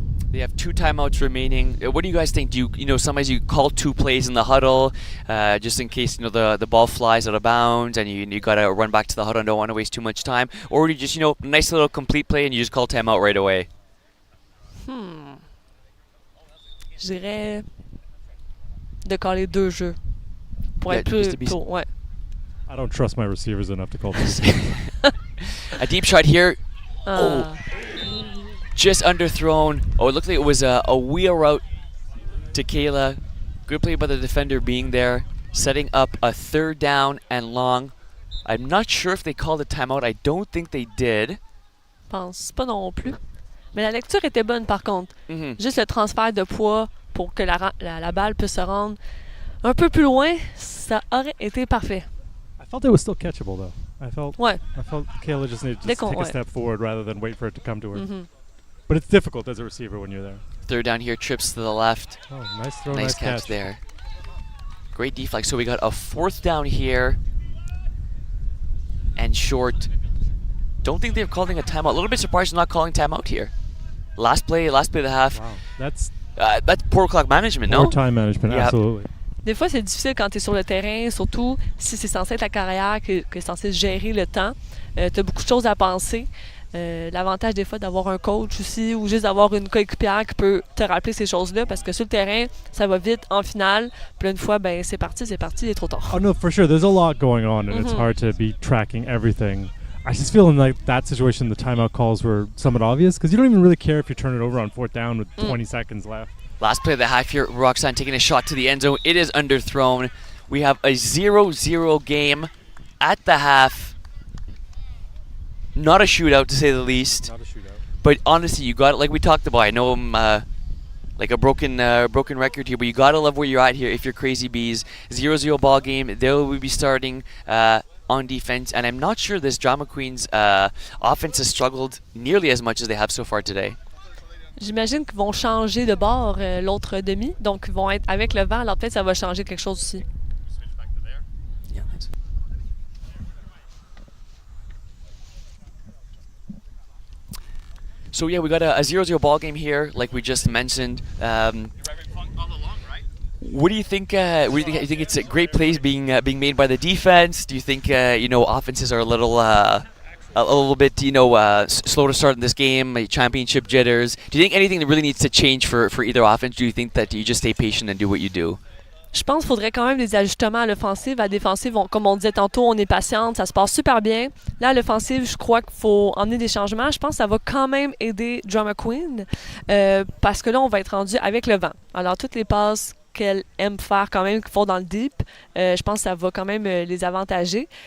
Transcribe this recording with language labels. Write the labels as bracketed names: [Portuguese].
[English] They have 2 timeouts remaining. What do you guys think? Do you sometimes you call 2 plays in the huddle, just in case the ball flies out of bounds and you gotta run back to the huddle and don't want to waste too much time, or do you just nice little complete play and you just call timeout right away? [French] Je dirais de caler 2 jeux pour [English] Yeah, [French] être plus [English] just to be [French] tôt. Ouais. [English] I don't trust my receivers enough to call this. A deep shot here. Ah. Just underthrown. Oh, it looked like it was a wheel route to Kayla. Good play by the defender being there. Setting up a 3rd down and long. I'm not sure if they called a timeout. I don't think they did. [French] Je pense pas non plus. Mais la lecture était bonne par contre. Mhm. Juste le transfert de poids pour que la balle puisse se rendre un peu plus loin, ça aurait été parfait. [English] I felt it was still catchable though. I felt [French] Ouais. [English] Kayla just needed to [French] Dès [English] just [French] qu'on- [English] take a [French] ouais. [English] step forward rather than wait for it to come to her. Mhm. But it's difficult as a receiver when you're there. Third down here, trips to the left. Oh, nice throw, Nice catch there. Great deflex. So we got a fourth down here. And short. Don't think they're calling a timeout. A little bit surprised they're not calling timeout here. Last play of the half. Wow, that's That's poor clock management, no? more time management, Yeah. absolutely. [French] Des fois, c'est difficile quand tu es sur le terrain, surtout si c'est censé être ta carrière, que c'est censé gérer le temps. Tu as beaucoup de choses à penser. L'avantage des fois d'avoir un coach aussi ou juste d'avoir une coéquipière qui peut te rappeler ces choses-là parce que sur le terrain, ça va vite en finale. Puis là, une fois, ben c'est parti, il est trop tard. [English] Oh no, for sure. There's a lot going on, and it's Mhm. hard to be tracking everything. I just feel in like that situation, the timeout calls were somewhat obvious because you don't even really care if you turn it over on fourth down with 20 seconds left. Last play of the half here, Roxanne taking a shot to the end zone. It is underthrown. We have a 0-0 game at the half. Not a shootout, to say the least. Not a shootout. But honestly, you got it. Like we talked about, I know I'm like a broken record here, but you gotta love where you're at here. If you're Crazy Bees, 0-0 ball game, they will be starting on defense, and I'm not sure this Drama Queens offense has struggled nearly as much as they have so far today. [French] J'imagine qu'ils vont changer de bord l'autre demi, donc ils vont être avec le vent, alors peut-être ça va changer quelque chose aussi. [English] Yeah, thanks. So yeah, we got a 0-0 ball game here, like we just mentioned. What do you think? What do you think? You think it's a great plays being made by the defense? Do you think offenses are a little bit slow to start in this game? Championship jitters. Do you think anything that really needs to change for either offense? Do you think that you just stay patient and do what you do? [French] Je pense qu'il faudrait quand même des ajustements à l'offensive. À la défensive, comme on disait tantôt, on est patiente, ça se passe super bien. Là, à l'offensive, je crois qu'il faut emmener des changements. Je pense que ça va quand même aider Drama Queen parce que là, on va être rendu avec le vent. Alors, toutes les passes qu'elle aime faire quand même, qu'ils font dans le deep, je pense que ça va quand même les avantager.